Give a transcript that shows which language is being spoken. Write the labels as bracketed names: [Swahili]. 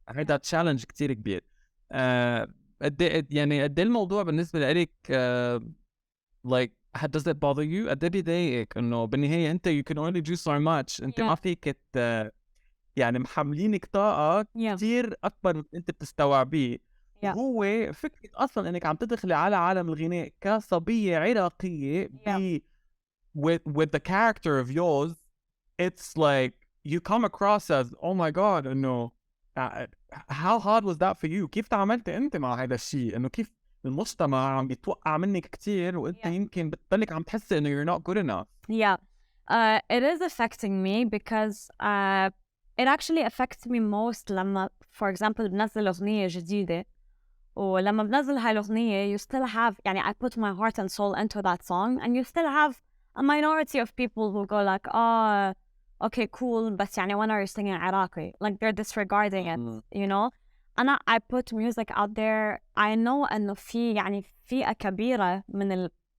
[Arabic] هيدا تشالنج كتير كبير. قد الموضوع بالنسبة لك [English] like does it bother you؟ [Arabic] قد بيضايقك انه بالنهاية انت [English] you can only do so much، [Arabic] انت ما فيك يعني محملينك طاقة كتير اكبر من انت بتستوعبيه. هو فكرة اصلا انك عم تدخلي على عالم الغناء كصبية عراقية [English] with the character of yours, it's like you come across as oh my god انه how hard was that for you؟ [Arabic] كيف تعاملت أنت مع هذا الشيء؟ إنه كيف المجتمع عم بيتوقع منك كتير وأنت يمكن بتضلك عم تحسي إنه [English] you're not good enough. Yeah, it is affecting me because it actually affects me most لما for example [Arabic] بنزل أغنية جديدة ولما بنزل هاي الأغنية [English] you still have يعني I put my heart and soul into that song and you still have a minority of people who go like oh okay cool [Arabic] بس يعني [English] when are you singing Iraqi like they're disregarding it you know I put music out there I know [Arabic] إنه في يعني فئة كبيرة من ال